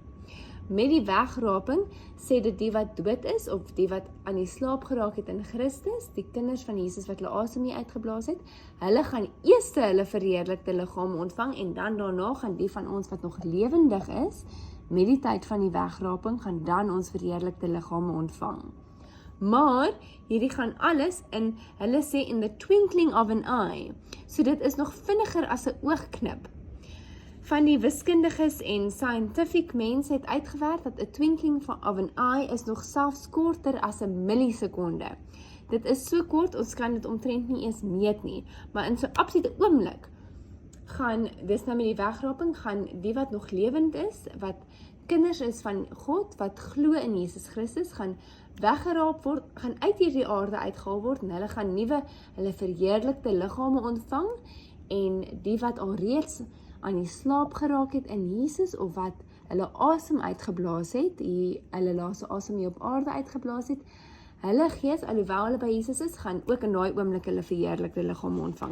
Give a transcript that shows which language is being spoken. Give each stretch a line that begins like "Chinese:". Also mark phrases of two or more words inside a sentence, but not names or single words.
Afrikaans: Met die wegraping sê dit die wat dood is, of die wat aan die slaap geraak het in Christus, die kinders van Jesus wat hulle asem nie uitgeblaas het, hulle gaan eers hulle verheerlikte liggame ontvang, en dan daarna gaan die van ons wat nog lewendig is, met die tyd van die wegraping, gaan dan ons verheerlikte liggame ontvang. Maar, hierdie gaan alles in, hulle sê
English: in the twinkling of an eye,
Afrikaans: so dit is nog vinniger as 'n oogknip. Van die wiskundiges en scientific mense het uitgewerk dat 'n
English: twinkling of an eye
Afrikaans: is nog selfs korter as 'n millisekonde. Dit is so kort, ons kan dit omtrent nie eens meet nie, maar in so 'n absolute oomblik gaan, dis nou met die wegraping, gaan die wat nog lewend is, wat kinders is van God, wat glo in Jesus Christus, gaan weggeraap word, gaan uit hierdie aarde uitgehaal word, en hulle gaan hulle verheerlikte liggame ontvang, en die wat alreeds aan die slaap geraak het in Jesus, of wat hulle asem uitgeblaas het, hulle laaste asem hier op aarde uitgeblaas het, hulle gees, alhoewel hulle by Jesus is, gaan ook in daai oomblik hulle verheerlikte liggame ontvang.